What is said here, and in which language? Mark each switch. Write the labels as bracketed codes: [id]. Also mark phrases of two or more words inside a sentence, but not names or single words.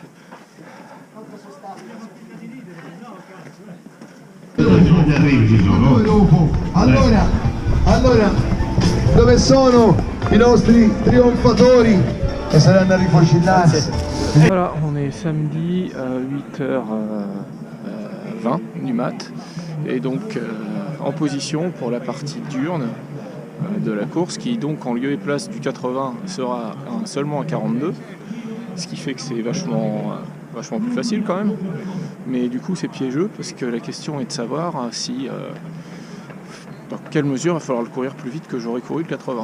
[it] Allora, dove sono i nostri trionfatori che saranno a rifocillarsi? [fr] Voilà, on est samedi à 8h20 du mat et donc en position pour la partie diurne de la course qui donc en lieu et place du 80 sera seulement à 42, ce qui fait que c'est vachement plus facile quand même, mais du coup c'est piégeux parce que la question est de savoir si dans quelle mesure il va falloir le courir plus vite que j'aurais couru le 80.